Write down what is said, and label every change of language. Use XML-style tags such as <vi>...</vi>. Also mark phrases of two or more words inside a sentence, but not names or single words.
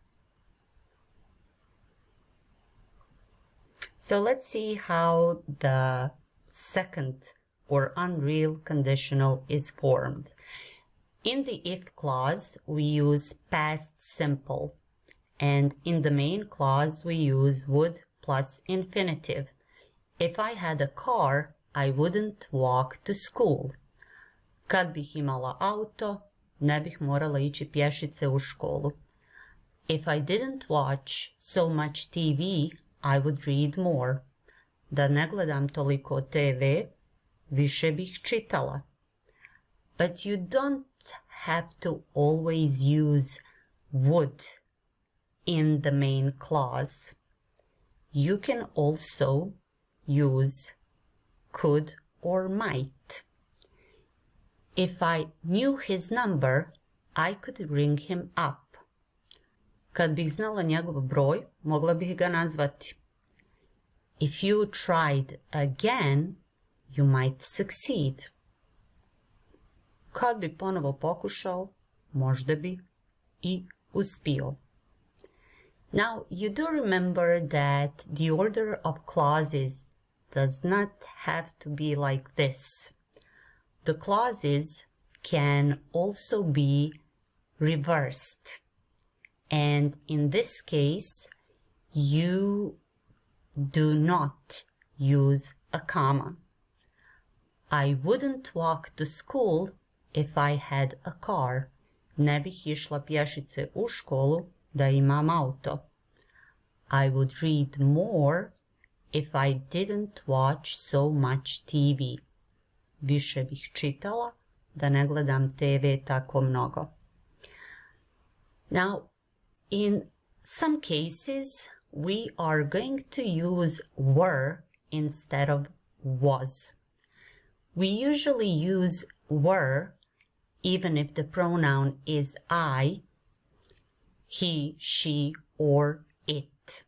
<hr>So let's see how the second or unreal conditional is formed. In the if clause, we use past simple, and in the main clause, we use would plus infinitive. If I had a car, I wouldn't walk to school. Kad bih imala auto, ne bih morala ići pješice u školu.</hr> <en>If I didn't watch so much TV, I would read more.</en> <hr>Da ne gledam toliko TV, više bih čitala.</hr> <en>But you don't have to always use would in the main clause. You can also use could or might. If I knew his number, I could ring him up.</en> <hr>Kad bih znala njegov broj, mogla bih ga nazvati.</hr> <en>If you tried again, you might succeed.</en> <hr>Kad bi ponovo pokušao, možda bi I uspio.</hr> <en>Now, you do remember that the order of clauses does not have to be like this. The clauses can also be reversed. And in this case, you do not use a comma. I wouldn't walk to school if I had a car.</en> <hr>Ne bih išla pješice u školu da imam auto.</hr> <en>I would read more if I didn't watch so much TV.</en> <hr>Više bih čitala da ne gledam TV tako mnogo.</hr> <en>Now, in some cases, we are going to use were instead of was. We usually use were even if the pronoun is I, he, she, or it.</en>